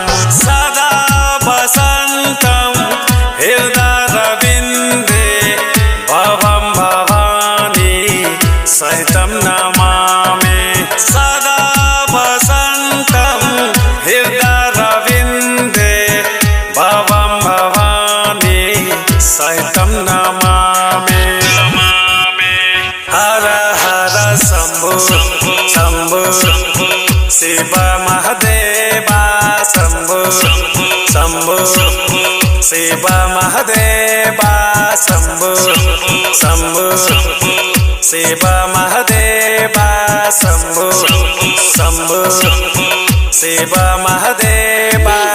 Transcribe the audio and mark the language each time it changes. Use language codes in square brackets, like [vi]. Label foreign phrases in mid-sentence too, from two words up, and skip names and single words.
[sa] सदा वसन्तं हृदयरविन्दे भवं भवानी सहितं नमामि। सदा वसन्तं हृदयरविन्दे भवं भवानी सहितं नमामि। [hi] हर हर शंभु शंभु शिव महादेवा शंभु शंभु शिव महादेवा शंभु शंभु शिव महादेवा शंभु शंभु शिव महादेवा।